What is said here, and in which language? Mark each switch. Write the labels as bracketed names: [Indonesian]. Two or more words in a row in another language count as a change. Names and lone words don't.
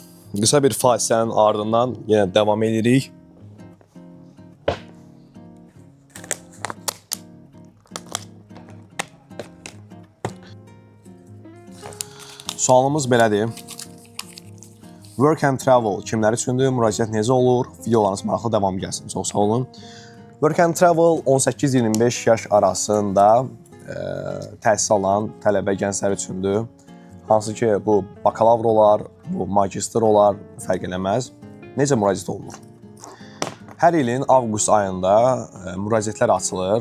[Azerbaijani] Qısa bir fasilənin ardından yenə davam edirik. Sualımız belədir. [English] Work and travel [Azerbaijani] kimlər üçündür? Müraciət necə olur? Videolarınız maraqlı davam gəlsin. Çox sağ olun. [English] Work and travel [Azerbaijani] 18-25 yaş arasında təhsil alan tələbə gənclər üçündür. Hansı ki, bu bakalavr olar, bu magistr olar, fərq eləməz. Necə müraciət olunur? Hər ilin avqust ayında müraciətlər açılır.